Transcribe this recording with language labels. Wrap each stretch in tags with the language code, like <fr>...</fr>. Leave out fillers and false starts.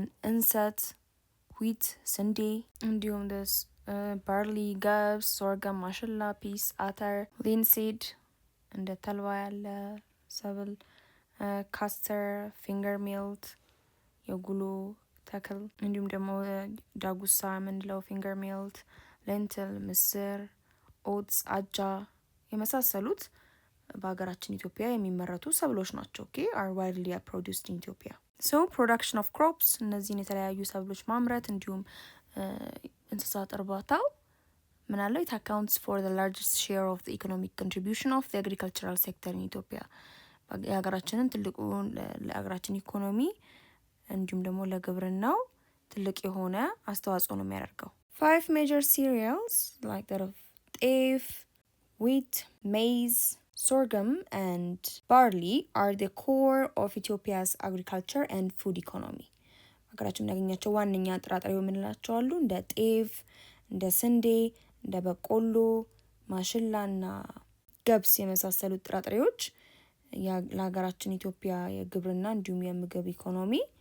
<am>እንሰት፣ ዊት፣ ስንዴ እንዲሁም ደስ ባርሊ፣ ገብስ፣ ሶርገም፣ ማሽላ፣ ፒስ፣ አተር፣ ሊንሲድ እንደ ተልባ ያለ ሰብል፣ ካስተር፣ ፊንገር ሚልት የጉሎ ተክል እንዲሁም ደግሞ ዳጉሳ የምንለው ፊንገር ሚልት፣ ሌንትል፣ ምስር፣ ኦትስ፣ አጃ የመሳሰሉት በሀገራችን ኢትዮጵያ የሚመረቱ ሰብሎች ናቸው።</am> <en>are widely produced in Ethiopia. So production of crops</en> <am>እነዚህን የተለያዩ ሰብሎች ማምረት እንዲሁም እንስሳት እርባታው ምን አለው</am> <en>it accounts for the largest share of the economic contribution of the agricultural sector in Ethiopia.</en> <am>የሀገራችንን ትልቁን ለሀገራችን ኢኮኖሚ እንዲሁም ደግሞ ለግብርናው ትልቅ የሆነ አስተዋጽኦ ነው የሚያደርገው።</am> <en>5 major cereals like that of ጤፍ, wheat, maize, sorghum and barley are the core of Ethiopia's agriculture and food economy.</en> <am>ሀገራችን የምናገኛቸው ዋነኛ ጥራጥሬው የምንላቸው አሉ እንደ ጤፍ፣ እንደ ስንዴ፣ እንደ በቆሎ፣ ማሽላና ገብስ የመሳሰሉት ጥራጥሬዎች ለሀገራችን ኢትዮጵያ የግብርና እንዲሁም የምግብ ኢኮኖሚ</am>